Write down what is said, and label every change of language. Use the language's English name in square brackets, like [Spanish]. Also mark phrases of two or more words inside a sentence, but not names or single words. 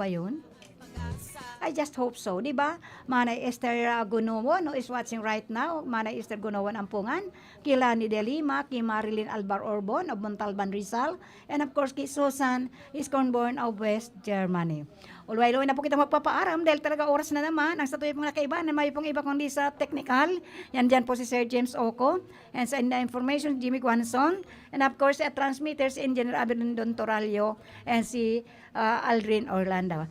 [Filipino] Totoo ba yun? [English] I just hope so, [Filipino] di ba? Manay Esther Gunuwon, [English] who is watching right now, Manay Esther Gunuwon Ampungan, kila ni Delima, kay Marilyn Albar Orbon of Montalban, Rizal, and of course, kay Susan Iskornborn of West Germany. [Bikol] Ulway-luway na po kita magpapaaram dahil talaga oras na naman. Ang sa tuwi pong nakaiba na may pong iba kundi sa technical. Yan dyan po si Sir James Oco. And sa information, Jimmy Guanson. [English] And of course, at transmitters, Engineer Abelindon Toralio and si Aldrin Orlando.